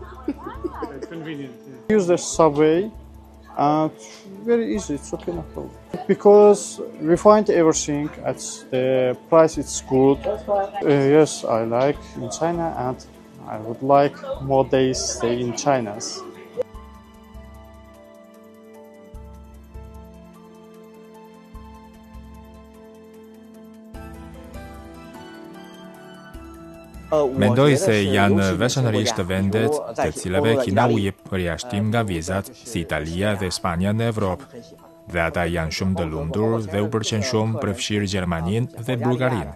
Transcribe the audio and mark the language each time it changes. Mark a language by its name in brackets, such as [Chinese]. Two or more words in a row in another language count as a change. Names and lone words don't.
[English] It's convenient. Yeah. Use the subway And very easy, it's okay, no problem. Because we find everything at the price, it's good. Yes, I like in China and I would like more days stay in China. [Albanian] Mendoj se janë veçanërisht vendet të cilave Kina u jep përjashtim nga vizat, si Italia dhe Spanja në Evropë, dhe ata janë shumë të lumtur dhe u pëlqen shumë përfshirë Gjermaninë dhe Bullgarinë.